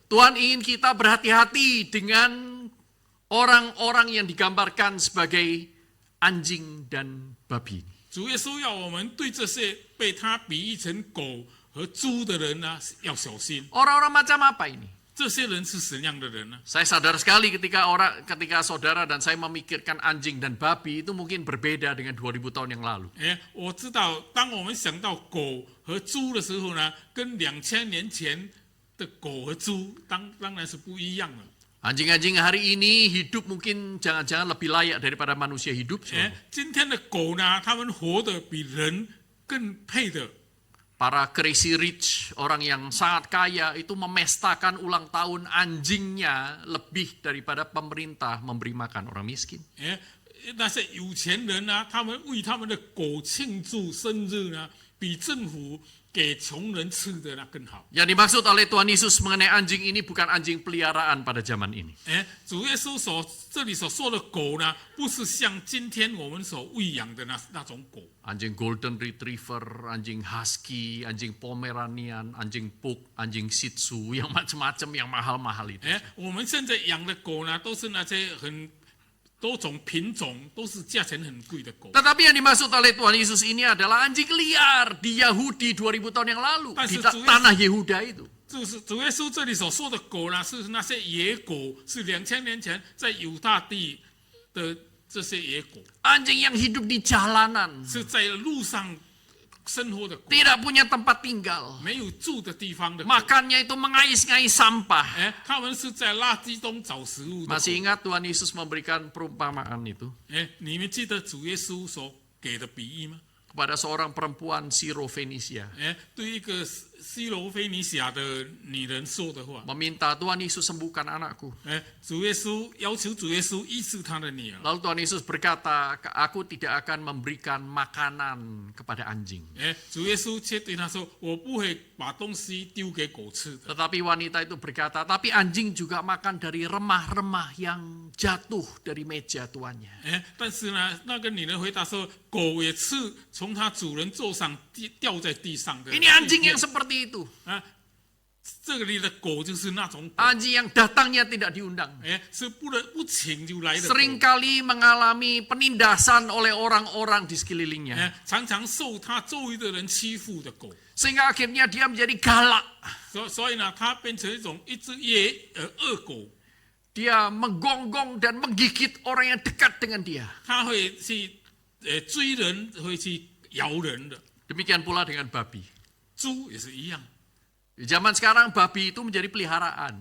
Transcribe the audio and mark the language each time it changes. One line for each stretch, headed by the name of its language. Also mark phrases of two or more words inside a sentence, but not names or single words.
Indonesian: Tuhan ingin kita berhati-hati dengan orang-orang yang digambarkan sebagai anjing dan babi.
Chinese: 主耶稣要我们对这些被他比喻成狗和猪的人呢，要小心。
Indonesian: Orang-orang macam apa ini?
Chinese: 这些人是怎样的人呢？
Indonesian: Saya sadar sekali ketika saudara dan saya memikirkan anjing dan babi itu mungkin berbeda dengan 2000 tahun yang lalu.
Chinese: 我知道，当我们想到狗和猪的时候呢，跟2000年前的狗和猪当然是不一样了。
Indonesian: Anjing-anjing hari ini hidup mungkin jangan-jangan lebih layak daripada manusia hidup.
Chinese: 今天的狗呢，它们活得比人更配的。
Indonesian: Para
English: crazy rich,
Indonesian: orang yang sangat kaya itu memestakan ulang tahun anjingnya lebih daripada pemerintah memberi makan orang miskin.
Chinese: 那些有钱人呢，他们为他们的狗庆祝生日呢，比政府给穷人吃的那更好。
Indonesian: Yang dimaksud oleh Tuhan Yesus mengenai anjing ini bukan anjing peliharaan pada zaman ini.
Chinese: 主耶稣这里所说的狗呢，不是像今天我们所喂养的那种狗。
Indonesian: Anjing
English: golden retriever,
Indonesian: anjing husky, anjing pomeranian, anjing pug, anjing shih tzu, yang macam-macam yang mahal-mahal itu.
Chinese: 我们现在养的狗呢，都是那些很多种品种，都是价钱很贵的狗。
Indonesian: Tetapi yang dimaksud oleh Tuhan Yesus ini adalah anjing liar di Yahudi 2000 tahun yang lalu, di tanah Yehuda itu.
Chinese: 就是主耶稣这里所说的狗呢，是那些野狗，是2000年前在犹大地的这些野狗，
Indonesian: Anjing yang hidup di jalanan,
Chinese: 是在路上生活的狗，
Indonesian: tidak punya tempat tinggal.
Chinese: 没有住的地方的狗。
Indonesian: Makannya itu mengais-ngais sampah.
Chinese: 他们是在垃圾中找食物的狗。
Indonesian: Masih ingat Tuhan Yesus memberikan perumpamaan itu
Chinese: 你们记得主耶稣所给的比喻吗？
Indonesian: kepada seorang perempuan Sirofenisia.
Chinese: 对一个西罗非尼亚的女人说的话，
Indonesian: Meminta Tuhan Yesus sembuhkan anakku.
Chinese: 主耶稣要求主耶稣医治他的女儿。
Indonesian: Lalu Tuhan Yesus berkata, aku tidak akan memberikan makanan kepada anjing.
Chinese: 主耶稣却对他说：“我不会把东西丢给狗吃的。
Indonesian: Tetapi wanita itu berkata, tapi anjing juga makan dari remah-remah yang jatuh dari meja tuannya.
Chinese: 但是呢，那个女人回答说：“狗也吃从它主人座上掉在地上的。”
Indonesian: Ini anjing yang seperti itu.
Chinese: 这里的狗就是那种狗，
Indonesian: Anjing yang datangnya tidak diundang.
Chinese: 是不请就来的狗，
Indonesian: Seringkali mengalami penindasan oleh orang-orang di sekelilingnya.
Chinese: 常常受它周围的人欺负的狗。
Indonesian: Sehingga akhirnya dia menjadi galak.
Chinese: 所以呢，它变成一只恶狗，
Indonesian: Dia menggonggong dan menggigit orang yang dekat dengan dia.
Chinese: 它会去追人，会去咬人的。
Indonesian: Demikian pula dengan babi.
Chinese: 猪也是一样，
Indonesian: Di zaman sekarang babi itu menjadi peliharaan.